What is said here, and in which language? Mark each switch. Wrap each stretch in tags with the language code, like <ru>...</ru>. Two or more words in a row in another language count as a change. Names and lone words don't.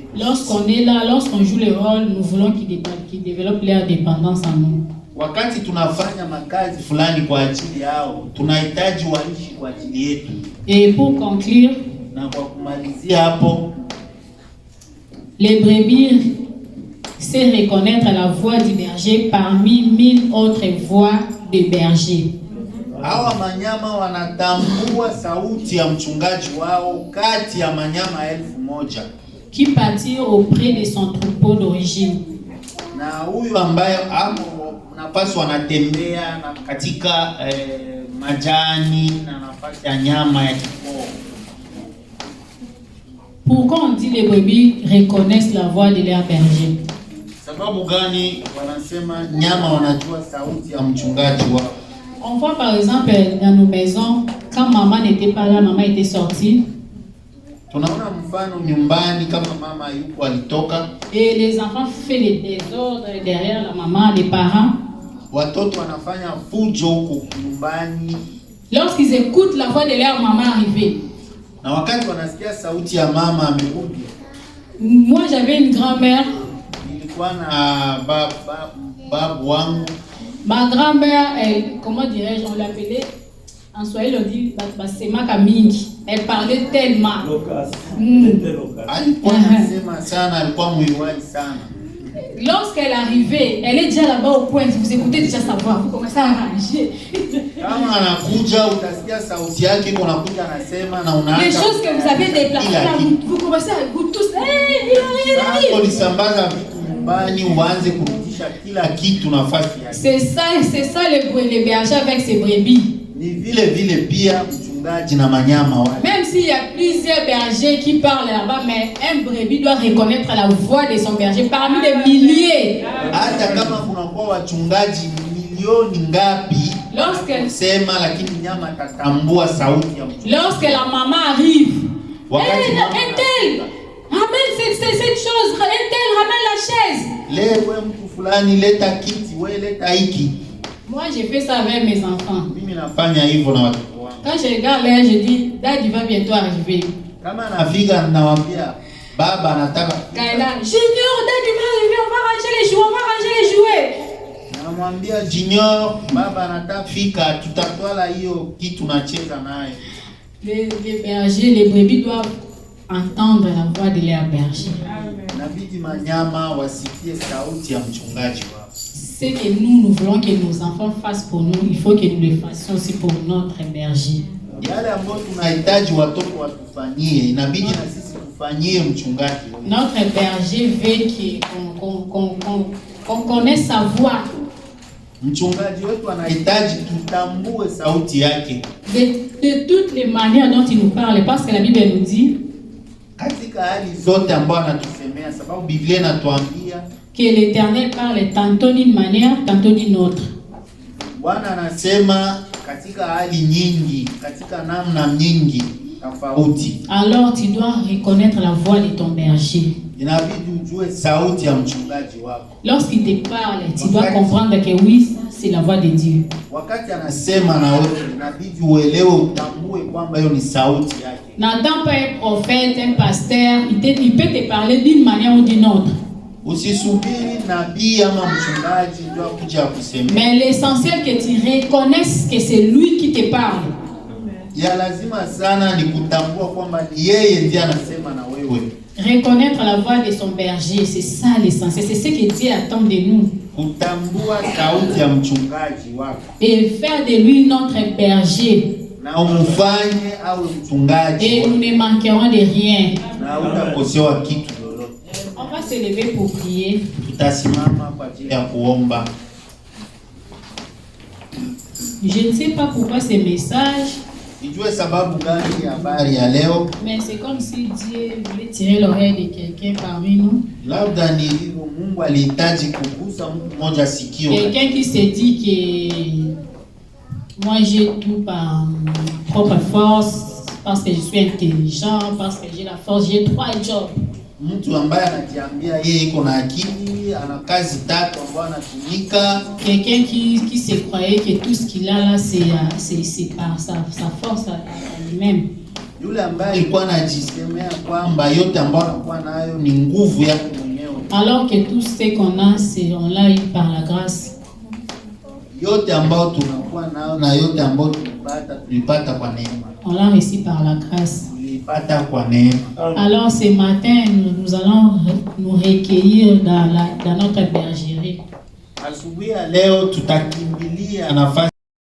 <fr>Lorsqu'on est là, lorsqu'on joue le rôle, nous voulons qu'ils développent leur dépendance en nous.</fr> <sw>Wakati tunafanya makazi fulani kwa ajili yao, tunahitaji waishi kwa ajili yetu.</sw> <fr>Et pour conclure,</fr> <sw>na kwa kumalizia hapo,</sw> <fr>les brebis c'est reconnaître la voix du berger parmi 1000 autres voix de berger.</fr> <sw>Hawa manyama wanatambua sauti ya mchungaji wao kati ya manyama 1000</sw> <fr>qui partirent auprès de son troupeau d'origine.</fr> <sw>Na huyu ambaye hapo nafasi wanatembea na katika majani na nafasi ya nyama ya kikoo.</sw> <fr>Pourquoi on dit les brebis reconnaissent la voix de leur berger?</fr> <sw>Sababu gani wanasema nyama wanajua sauti ya mchungaji wao?</sw> <fr>On voit par exemple dans nos maisons, quand maman n'était pas là, maman était sortie.</fr> <sw>Tunaona mfano nyumbani kama mama yuko alitoka.</sw> <fr>Et les enfants font les désordres derrière la maman, les parents.</fr> <sw>Watoto wanafanya fujo huko nyumbani.</sw> <fr>Lorsqu'ils écoutent la voix de leur maman arriver.</fr> <sw>Na wakati wanasikia sauti ya mama amerudi.</sw> <fr>Moi j'avais une grand-mère.</fr> <sw>Nilikuwa na babu wangu.</sw> <fr>Ma grand-mère, comment dirais-je, on l'appelait, en Swahili on dit</fr> <sw>Basema Kamingi.</sw> <fr>Elle parlait tellement.</fr> <sw>Alikuwa anasema sana, alikuwa mwiwaji sana.</sw> <fr>Lorsqu'elle arrivait, elle est déjà là-bas au point, vous écoutez déjà sa voix, vous commencez à arranger.</fr> <sw>Kama anakuja utasikia sauti yake iko nakuja anasema na unaanza.</sw> <fr>Les choses que vous avez déplacées là, vous commencez à vous tous.</fr> <sw>Sasa ulisambaza vitu nyumbani uanze kurudisha kila kitu nafasi yake.</sw> <fr>C'est ça les bergers avec ses brebis.</fr> <sw>Ni vile pia mchungaji na manyama wale.</sw> <fr>Même s'il y a plusieurs bergers qui parlent là-bas, mais un brebis doit reconnaître la voix de son berger parmi des milliers.</fr> <sw>Hata kama kunakuwa wachungaji milioni ngapi, sema lakini nyama tatambua sauti ya mchungaji.</sw> <fr>Lorsque la maman arrive, elle ramène cette chose, elle ramène la chaise.</fr> <sw>Lewe mtu fulani leta kiti, wewe leta hiki.</sw> <fr>Moi j'ai fait ça avec mes enfants.</fr> <sw>Mimi nafanya hivyo na watoto wangu.</sw> <fr>Quand je regarde là, je dis Daddy va bientôt arriver.</fr> <sw>Kama nafika nawaambia baba anataka.</sw> <fr>Kaila, Junior, Daddy va arriver, on va ranger les jouets.</fr> <sw>Namwambia Junior, baba anataka fika, tutatwala hiyo kitu tunacheza naye.</sw> <fr>Les bergers, les brebis doivent entendre la voix de leur berger.</fr> <sw>Inabidi manyama wasikie sauti ya mchungaji wao.</sw> <fr>Ce que nous voulons que nos enfants fassent pour nous, il faut que nous le fassions aussi pour notre berger.</fr> <sw>Yale ambayo tunahitaji watoto watufanyie, inabidi na sisi tufanyie mchungaji.</sw> <fr>Notre berger veut qu'on connaisse sa voix.</fr> <sw>Mchungaji wetu anahitaji tutambue sauti yake.</sw> <fr>De toutes les manières dont il nous parle, parce que la Bible nous dit</fr> <sw>katika hali zote ambazo anatusemea, sababu Biblia inatuambia</sw> <fr>que l'Éternel parle tantôt d'une manière, tantôt d'une autre.</fr> <sw>Bwana anasema katika hali nyingi, katika namna nyingi tofauti.</sw> <fr>Alors tu dois reconnaître la voix de ton berger.</fr> <sw>Inabidi ujue sauti ya mchungaji wako.</sw> <fr>Lorsqu'il te parle, tu dois comprendre que oui, c'est la voix de Dieu.</fr> <sw>Wakati anasema na wewe, inabidi uelewe, utambue kwamba hiyo ni sauti yake.</sw> <fr>N'attends pas un prophète, un pasteur, il peut te parler d'une manière ou d'une autre.</fr> <sw>Usisubiri nabii ama mchungaji ndio akuja kusemea.</sw> <fr>Mais l'essentiel que tu reconnaisses que c'est lui qui te parle.</fr> <sw>Ya lazima sana ni kutambua kwamba yeye ndiye anasema na wewe.</sw> <fr>Reconnaître la voix de son berger, c'est ça l'essentiel, c'est ce que Dieu attend de nous.</fr> <sw>Kutambua sauti ya mchungaji wako.</sw> <fr>Et faire de lui notre berger.</fr> <sw>na umufanye awe mchungaji,</sw> <fr>et nous ne manquerons de rien.</fr> <sw>na utakosewa kitu lolote.</sw> <fr>On va se lever pour prier.</fr> <sw>Tutasimama kwa ajili ya kuomba.</sw> <fr>Je ne sais pas pourquoi ces messages,</fr> <sw>Nijue sababu gani ya habari ya leo,</sw> <fr>mais c'est comme si Dieu voulait tirer l'oreille de quelqu'un parmi nous.</fr> <sw>labda ni hivyo Mungu alihitaji kugusa mtu mmoja sikio.</sw> <fr>Quelqu'un qui se dit que moi j'ai tout par ma propre force, parce que je suis intelligent, parce que j'ai la force, j'ai 3 jobs.</fr> <sw>Mtu ambaye anajiambia yeye iko na akili, ana kazi 3 ambazo anatumika.</sw> <fr>Quelqu'un qui se croyait que tout ce qu'il a là, c'est par sa force à lui-même.</fr> <sw>Yule ambaye alikuwa anajisemea kwamba yote ambayo anakuwa nayo ni nguvu yake mwenyewe.</sw> <fr>Alors que tout ce qu'on a, on l'a eu par la grâce.</fr> <sw>Yote ambayo tunakuwa nayo na yote ambayo tulipata kwa neema.</sw> <fr>On l'a reçu par la grâce.</fr> <sw>Tulipata kwa neema.</sw> <fr>Alors ce matin, nous allons nous recueillir dans notre bergerie.</fr> <sw>Asubuhi ya leo tutakimbilia nafasi</sw>